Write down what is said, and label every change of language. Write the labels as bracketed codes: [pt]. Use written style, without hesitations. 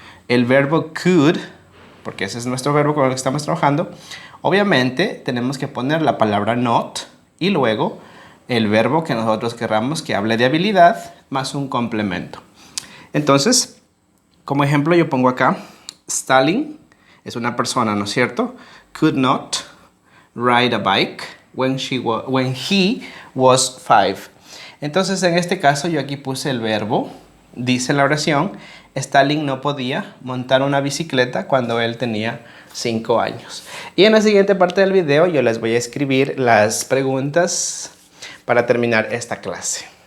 [es] El verbo could, porque ese es nuestro verbo con el que estamos trabajando. Obviamente tenemos que poner la palabra not y luego el verbo que nosotros querramos que hable de habilidad más un complemento. Entonces, como ejemplo yo pongo acá, Stalin es una persona, ¿no es cierto? [en] Could not ride a bike when he was 5. [es] Entonces, en este caso yo aquí puse el verbo, dice la oración, Stalin no podía montar una bicicleta cuando él tenía 5 años. Y en la siguiente parte del video yo les voy a escribir las preguntas para terminar esta clase.